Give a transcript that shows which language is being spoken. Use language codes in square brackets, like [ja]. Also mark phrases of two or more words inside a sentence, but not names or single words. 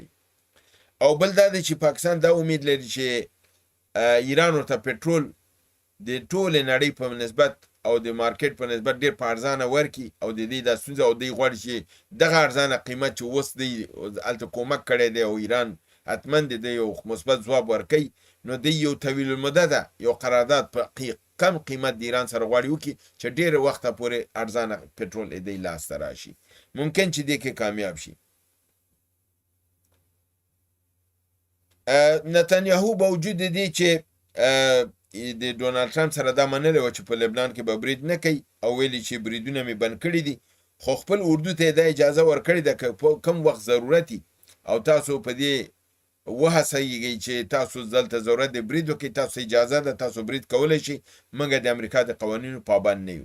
[ps] او بل دا دی چې پاکستان دا امید لري چې ایران ورته پټرول د ټولې نړۍ په نسبت او د مارکیټ په نسبت ډېر په ارزانه ورکړي، او د دې دا ستونزه او دوی غواړي چې دغه ارزانه قیمت چې اوس دی هلته کومک کړی دی او ایران حتما د دې یو مثبت ځواب ورکوي، نو دی یو طویل المده ده یو قرارداد په کم قیمت د ایران سره غواړي وکړي چې ډېر وخته پورې ارزانه پټرول دی لاسته راشي. ممکن چې دې کې کامیاب شي. نتانیاهو با وجود دی چې د ډونالد ټرمپ سره دا منلی وه چې په لبنان کې به برید نه کوي، او ویلي چې بریدونه مې بند کړي دي، خو خپل اردو ته یې دا اجازه ورکړې ده که په کوم وخت ضرورتي او تاسو په دې وهڅوئ چې تاسو دلته ضرورت د برید وکړئ، تاسو اجازه ده، تاسو برید کولی شئ، مګر د امریکا د قوانینو پابند نه یو.